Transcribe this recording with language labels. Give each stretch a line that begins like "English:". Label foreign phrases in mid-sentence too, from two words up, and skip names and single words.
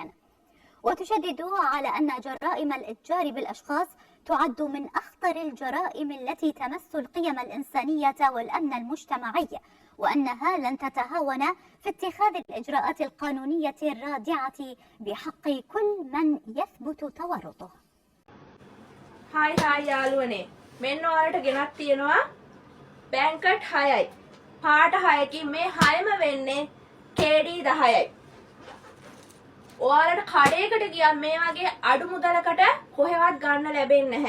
Arabic: وتشدد على أن جرائم الإتجار بالأشخاص تعد من أخطر الجرائم التي تمس القيم الإنسانية والأمن المجتمعي، وأنها لن تتهاون في اتخاذ الإجراءات القانونية الرادعة بحق كل من يثبت تورطه.
Sinhala: හායි යාළුවනේ, මෙන්න ඔයාලට ගෙනත් තියෙනවා බැංකට් 6යි. පාට 6කින් මේ 6ම වෙන්නේ KD 10යි. ඔයාලට කඩේකට ගියම් මේ වගේ අඩු මුදලකට කොහෙවත් ගන්න ලැබෙන්නේ නැහැ.